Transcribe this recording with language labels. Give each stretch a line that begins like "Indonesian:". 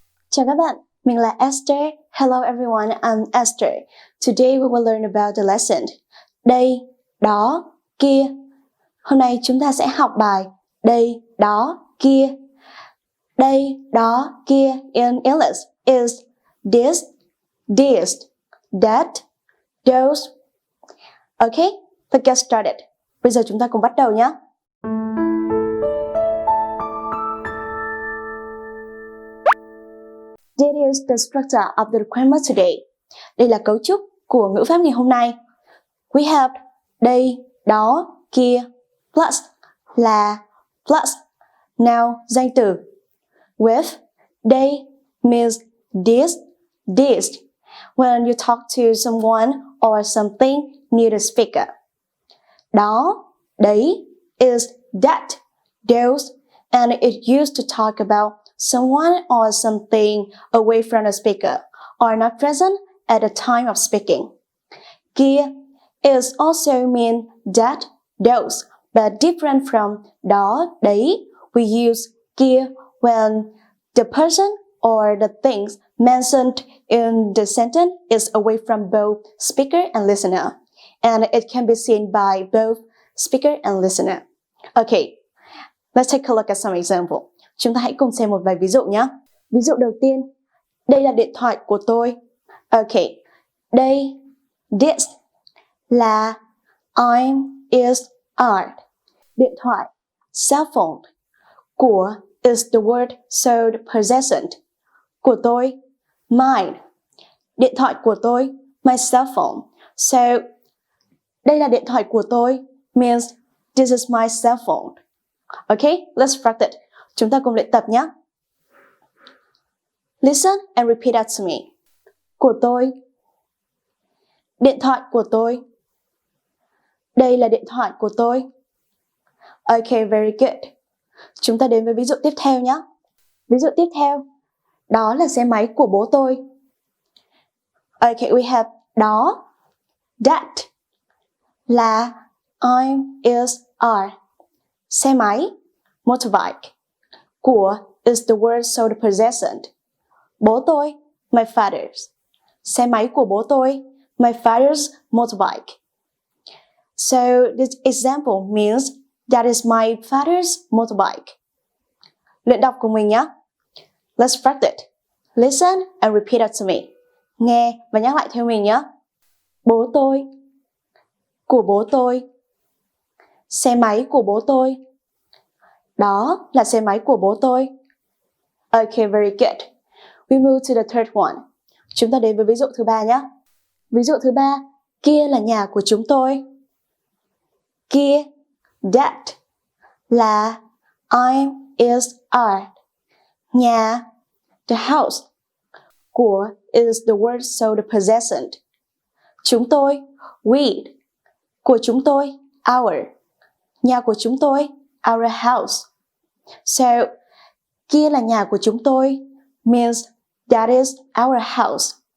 Vietnamese: Chào các bạn, mình là Esther.
English: Hello everyone, I'm Esther. Today we will learn about the lesson.
Vietnamese: Đây, đó, kia. Hôm nay chúng ta sẽ học bài đây, đó, kia.
English: Đây, đó, kia in English is this, that, those. Okay, let's get started.
Vietnamese: Bây giờ chúng ta cùng bắt đầu nhé.
English: This is the structure of the grammar today.
Vietnamese: Đây là cấu trúc của ngữ pháp ngày hôm nay.
English: We have
Vietnamese: đây, đó, kia, plus là plus now danh từ.
English: With they means this. When you talk to someone or something near the speaker. Đó, đấy is that, those, and it used to talk about someone or something away from the speaker or not present at the time of speaking. Kia is also mean that, those, but different from đó, đấy. We use kia when the person or the things mentioned in the sentence is away from both speaker and listener, and it can be seen by both speaker and listener. Okay, let's take a look at some example.
Vietnamese: Chúng ta hãy cùng xem một vài ví dụ nhé. Ví dụ đầu tiên, đây là điện thoại của tôi.
English: Okay, đây, this là I'm, is, are.
Vietnamese: Điện thoại, cell phone.
English: Của is the word showed possession.
Vietnamese: Của tôi, mine. Điện thoại của tôi,
English: my cell phone. So,
Vietnamese: đây là điện thoại của tôi
English: means this is my cell phone. Okay, let's practice.
Vietnamese: Chúng ta cùng luyện tập nhé.
English: Listen and repeat after me.
Vietnamese: Của tôi. Điện thoại của tôi. Đây là điện thoại của tôi.
English: Okay, very good.
Vietnamese: Chúng ta đến với ví dụ tiếp theo nhé. Ví dụ tiếp theo. Đó là xe máy của bố tôi.
English: Okay, we have đó. That là I'm, is, are.
Vietnamese: Xe máy, motorbike.
English: Của is the word showed possession.
Vietnamese: Bố tôi, my father's. Xe máy của bố tôi,
English: my father's motorbike. So this example means that is my father's motorbike.
Vietnamese: Luyện đọc cùng mình nhé.
English: Let's practice. Listen and repeat after me.
Vietnamese: Nghe và nhắc lại theo mình nhé. Bố tôi. Của bố tôi. Xe máy của bố tôi. Đó là xe máy của bố tôi.
English: Okay, very good. We move to the third one.
Vietnamese: Chúng ta đến với ví dụ thứ ba nhé. Ví dụ thứ ba, kia là nhà của chúng tôi.
English: Kia, that, là I'm, is, are.
Vietnamese: Nhà, the house.
English: Của is the word showed possession.
Vietnamese: Chúng tôi, we. Của chúng tôi, our. Nhà của chúng tôi,
English: our house. So,
Vietnamese: kia là nhà của chúng tôi
English: means that is our house.